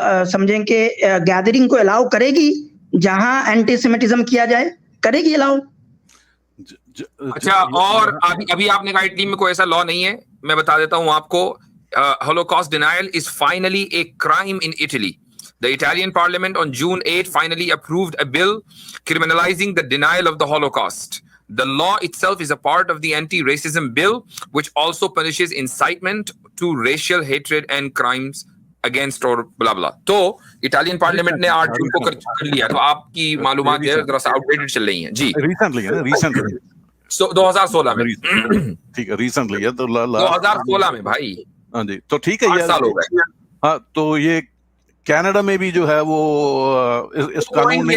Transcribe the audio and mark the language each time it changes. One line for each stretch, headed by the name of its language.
Hindi: समझें कि गैदरिंग को अलाउ करेगी जहां एंटी सेमिटिज्म किया जाए, करेगी अलाउ? अच्छा, और अभी आपने कहा इटली में कोई ऐसा लॉ नहीं है, मैं बता देता हूं आपको,
English: Holocaust denial is finally a crime in Italy. The Italian parliament on June 8 finally approved a bill criminalizing the denial of the Holocaust. The law itself is a part of the anti-racism bill, which also punishes incitement to racial hatred and crimes against or blah blah.
Hindi: तो Italian parliament ने 8 जून को कर लिया, तो आपकी मालूमात जरा सा आउटडेटेड चल रही हैं जी। रिसेंटली है ना, रिसेंटली 2016 में, ठीक है, रिसेंटली है, तो 2016 में भाई, हाँ जी, तो ठीक है, 8 साल हो गए। हाँ, तो ये कनाडा में भी जो है वो इस कानून में